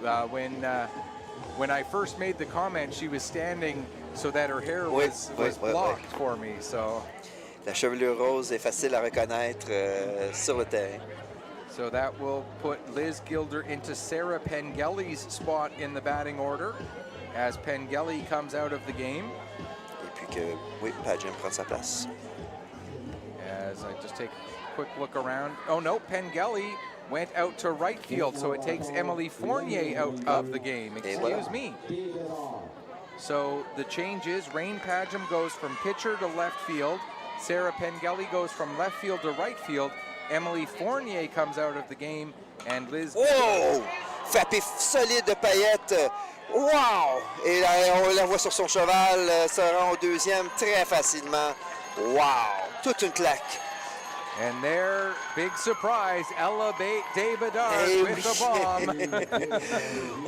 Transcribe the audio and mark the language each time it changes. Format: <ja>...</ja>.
<en>When I first made the comment, she was standing so that her hair was blocked for me. So</en> <fr>la chevelure rose est facile à reconnaître sur le terrain.</fr> <en>So that will put Liz Gilder into Sarah Pengelly's spot in the batting order as Pengelly comes out of the game.</en> <fr>Et puis que, oui, Padgham prend sa place.</fr> <en>As I just take a quick look around. Oh no, Pengelly went out to right field, so it takes Emily Fournier out of the game. Excuse me. So the change is Rain Padgham goes from pitcher to left field. Sarah Pengelly goes from left field to right field. Emily Fournier comes out of the game, and Liz...</en> <fr>Wow! Frappé solide de Payette. Wow! Et là, on la voit sur son cheval, se rend au 2e très facilement. Wow! Toute une claque.</fr> <en>And their big surprise, Ella Debedard Eh with the bomb.</en>